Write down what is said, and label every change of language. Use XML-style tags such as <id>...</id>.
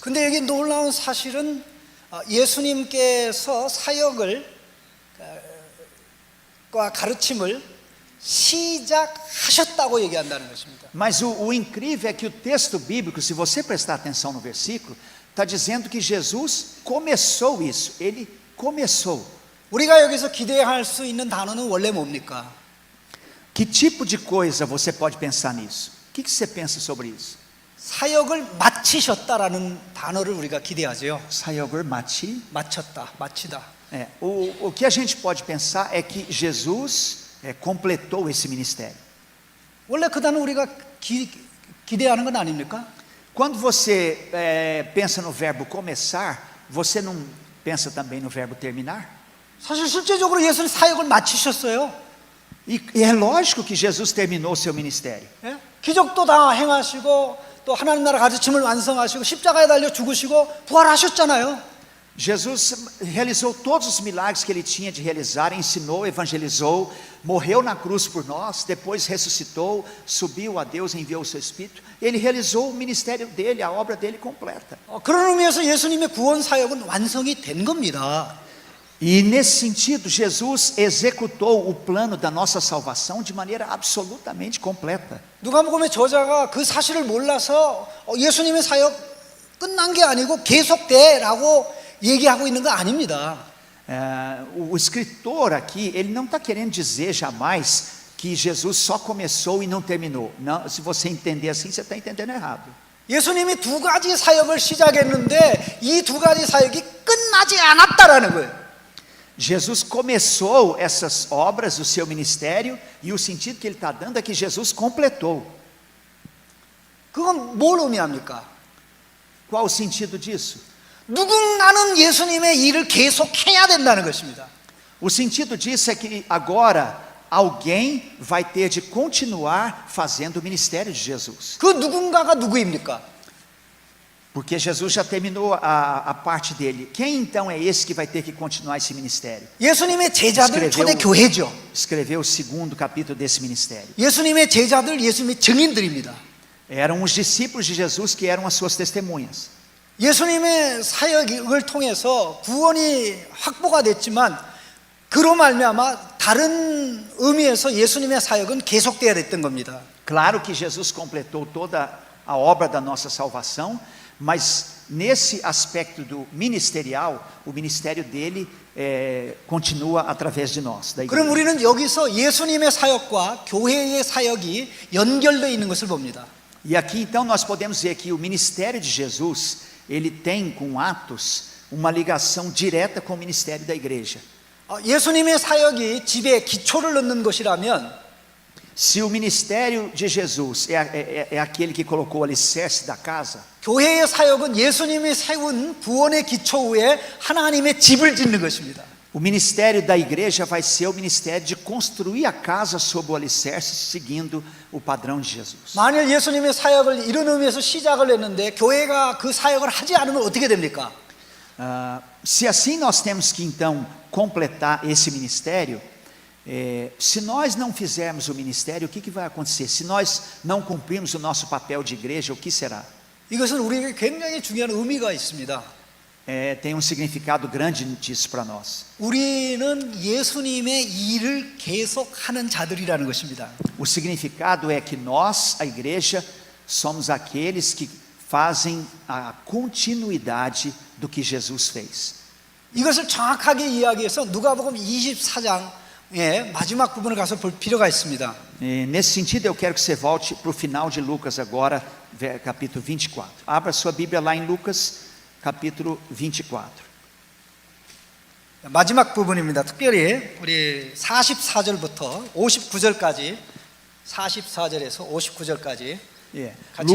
<ko>근데 여기 놀라운 사실은 예수님께서 사역을 과 가르침을 시작하셨다고 얘기한다는 것입니다.</ko> <pt>Mas o incrível é que o texto bíblico, se você prestar atenção no versículo, está dizendo que Jesus começou isso, ele começou.</pt> <ko>우리가 여기서 기대할 수 있는 단어는 원래 뭡니까?</ko> <pt>Que tipo de coisa você pode pensar nisso? O que você pensa sobre isso?</pt> <ko>사역을 마치셨다라는 단어를 우리가 기대하죠. 사역을 마치다.</ko> <pt>O que a gente pode pensar é que Jesus completou esse ministério.</pt> <ko>원래 그 단어 우리가 기대하는 건 아닙니까?</ko> <pt>Quando você pensa no verbo começar, você não pensa também no verbo terminar?</pt> <ko>사실 실제적으로 예수님 사역을 마치셨어요.</ko> <pt>E é lógico que Jesus terminou o seu ministério.</pt> <ko>예? 기적도 다 행하시고 또 하나님 나라 가르침을 완성하시고 십자가에 달려 죽으시고 부활하셨잖아요.</ko> <pt>Jesus realizou todos os milagres que ele tinha de realizar, ensinou, evangelizou, morreu na cruz por nós, depois ressuscitou, subiu a Deus, enviou o seu Espírito. Ele realizou o ministério dele, a obra dele completa.</pt> <ko>그런 의미에서 예수님의 구원 사역은 완성이 된 겁니다.</ko> <pt>E nesse sentido, Jesus executou o plano da nossa salvação de maneira absolutamente completa.</pt> <ko>누가복음의 저자가 그 사실을 몰라서 예수님의 사역 끝난 게 아니고 계속돼라고 얘기하고 있는 거 아닙니다.</ko> <pt>O escritor aqui, ele não está querendo dizer jamais que Jesus só começou e não terminou. Não, se você entender assim, você está entendendo errado.</pt> <ko>예수님이 두 가지 사역을 시작했는데 이 두 가지 사역이 끝나지 않았다라는 거예요.</ko> <pt>Jesus começou essas obras, o seu ministério, e o sentido que ele está dando é que Jesus completou.</pt> <ko>그건 뭘 의미합니까?</ko> <pt>Qual o sentido disso?</pt> <ko>누군가는 예수님의 일을 계속 해야 된다는 것입니다.</ko> <pt>O sentido disso é que agora alguém vai ter de continuar fazendo o ministério de Jesus.</pt> <ko>그 누군가가 누구입니까?</ko> <pt>Porque Jesus já terminou a parte dele. Quem então é esse que vai ter que continuar esse ministério?</pt> <ko>예수님의 제자들 초대교회죠.</ko> <pt>Escreveu o 2º capítulo desse ministério.</pt> <ko>예수님의 제자들, 예수님의 증인들입니다.</ko> <pt>Eram os discípulos de Jesus que eram as suas testemunhas.</pt> <ko>예수님의 사역을 통해서 구원이 확보가 됐지만 그로 말미암아 다른 의미에서 예수님의 사역은 계속돼야 됐던 겁니다.</ko> <pt>Claro que Jesus completou toda a obra da nossa salvação, mas nesse aspecto do ministerial, o ministério dele continua através de nós, da</pt> <ko>그럼</ko> <pt>igreja.</pt> <ko>우리는 여기서 예수님의 사역과 교회의 사역이 연결되어 있는 것을 봅니다.</ko> <pt>E aqui então nós podemos ver que o ministério de Jesus, ele tem com Atos uma ligação direta com o ministério da igreja.</pt> <ko>예수님의 사역이 집에 기초를 넣는 것이라면</ko> <pt>Se o ministério de Jesus é aquele que colocou o alicerce da casa,</pt> <ko>교회의 사역은 예수님이 세운 구원의 기초 위에 하나님의 집을 짓는 것입니다.</ko> <pt>o ministério da igreja vai ser o ministério de construir a casa sob o alicerce, seguindo o padrão de Jesus.</pt> <ko>만일 예수님의 사역을 이런 의미에서 시작을 했는데 교회가 그 사역을 하지 않으면 어떻게 됩니까?</ko> <pt>Se assim nós temos que então completar esse ministério, se nós não fizermos o ministério, o que vai acontecer? Se nós não cumprirmos o nosso papel de igreja, o que será?</pt> <ko>이것은 우리에게 굉장히 중요한 의미가 있습니다.</ko> <pt>Tem um significado grande disso para nós.</pt> <ko>우리는 예수님의 일을 계속하는 자들이라는 것입니다.</ko> <pt>O significado é que nós, a igreja, somos aqueles que fazem a continuidade do que Jesus fez.</pt> <ko>이것을 정확하게 이야기해서 누가복음 24장의 마지막 부분을 가서 볼 필요가 있습니다.</ko> <pt>Nesse sentido, eu quero que você volte para o final de Lucas agora, capítulo 24. Abra sua Bíblia lá em Lucas, capítulo 24.</pt> <ko>마지막 부분입니다. 특별히 우리 44절부터 59절까지 44절에서 59절까지 같이</ko>